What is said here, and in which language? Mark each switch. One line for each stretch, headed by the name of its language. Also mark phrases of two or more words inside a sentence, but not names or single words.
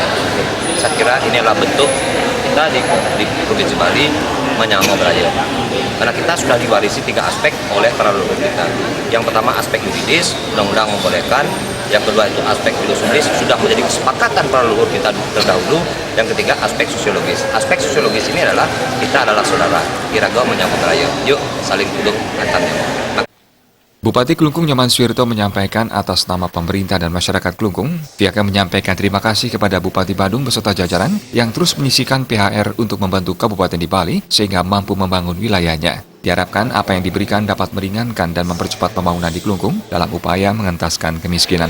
Indonesian: Saya kira ini adalah bentuk kita di Provinsi Bali
Balinese: menyambung beraya.
Indonesian: Karena kita sudah diwarisi 3 aspek oleh para leluhur kita. Yang pertama aspek yuridis, undang-undang membolehkan. Yang kedua itu aspek filosofis, sudah menjadi kesepakatan para leluhur kita terdahulu. Yang ketiga aspek sosiologis. Aspek sosiologis ini adalah kita adalah saudara.
Balinese: Iraga menyambung beraya.
Indonesian: Yuk saling duduk antarnya. Bupati Klungkung Nyoman Swirda menyampaikan atas nama pemerintah dan masyarakat Klungkung, pihaknya menyampaikan terima kasih kepada Bupati Badung beserta jajaran yang terus menyisihkan PHR untuk membantu kabupaten di Bali sehingga mampu membangun wilayahnya. Diharapkan apa yang diberikan dapat meringankan dan mempercepat pembangunan di Klungkung dalam upaya mengentaskan kemiskinan.